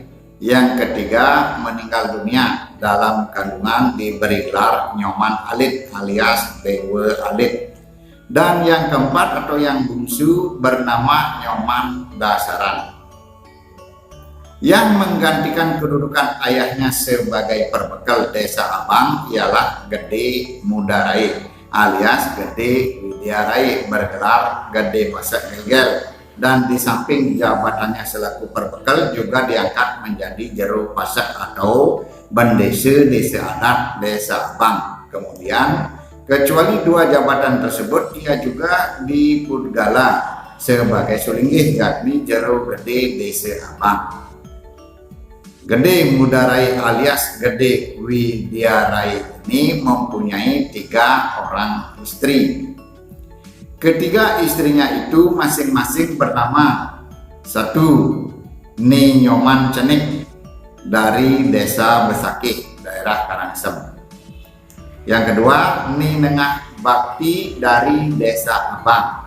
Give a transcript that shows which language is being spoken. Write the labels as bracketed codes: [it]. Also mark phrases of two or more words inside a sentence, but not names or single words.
[id] Yang ketiga meninggal dunia dalam kandungan diberi gelar Nyoman Alit alias Dewa Alit. Dan yang keempat atau yang bungsu bernama Nyoman Dasaran. Yang menggantikan kedudukan ayahnya sebagai perbekal Desa Abang ialah Gede Mudarai alias Gede Widiarai bergelar Gede Pasak Gel-Gel. Dan di samping jabatannya selaku perbekal juga diangkat menjadi jero pasak atau bendese desa adat Desa Abang. Kemudian kecuali 2 jabatan tersebut, ia juga dipudgala sebagai sulinggih yakni jero gede Desa Abang. Gede Mudarai alias Gede Widiarai ini mempunyai 3 orang istri. Ketiga istrinya itu masing-masing bernama: 1. Ni Nyoman Cenik dari Desa Besakih, daerah Karangsem. Yang kedua, Ni Nengah Bakti dari Desa Abang.